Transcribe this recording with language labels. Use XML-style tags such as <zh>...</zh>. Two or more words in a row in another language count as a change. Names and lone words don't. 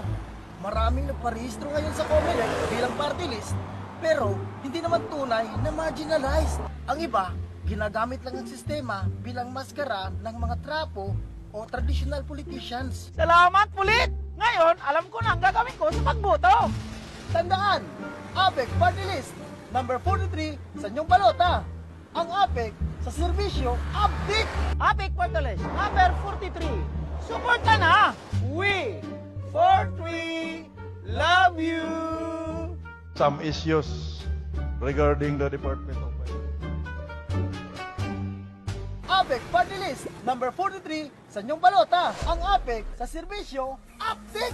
<tl>Maraming nagparehistro ngayon sa COMELEC bilang party list, pero hindi naman tunay na marginalized. Ang iba, ginagamit lang ang sistema bilang maskara ng mga trapo o</tl> <en>traditional politicians.</en> <tl>Salamat, Pulit! Ngayon, alam ko na ang gagawin ko sa pagboto. Tandaan, APEC Party List, number 43 sa inyong balota. Ang APEC sa serbisyo, APEC! APEC Party List, number 43. Suporta na!</tl> <en>We, 43, love you! Some issues regarding the Department of</en> <tl>APEC Party List, number 43 sa inyong balota. Ang APEC sa serbisyo, APEC!</tl>